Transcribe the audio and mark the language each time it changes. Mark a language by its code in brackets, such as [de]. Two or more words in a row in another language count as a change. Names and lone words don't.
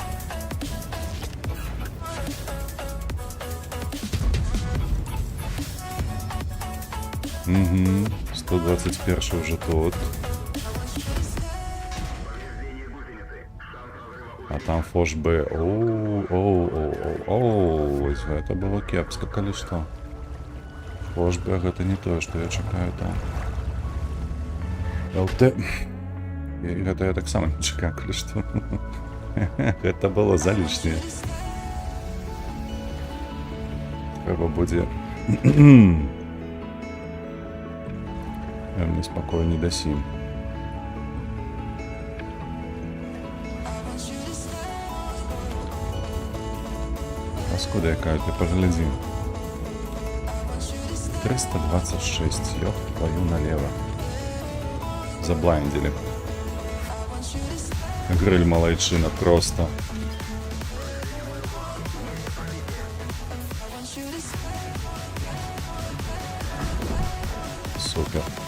[uk] Угу, 121 вже тут. [be] А там Фош Б. Оу, [ru] это было [be] кепска, калі што. Фош Б гэта не тое, што я чакаю там. ЛТ. Гэта я таксама не чакаю, калі што. Гэта было залішняе. Трэба будзе... Я мне спакою не дасім. Паскуда якая, ты поглядзи. 326, [ru] ёб твою налево. Заблайндили. [be] Гриль малайчина просто. Супер.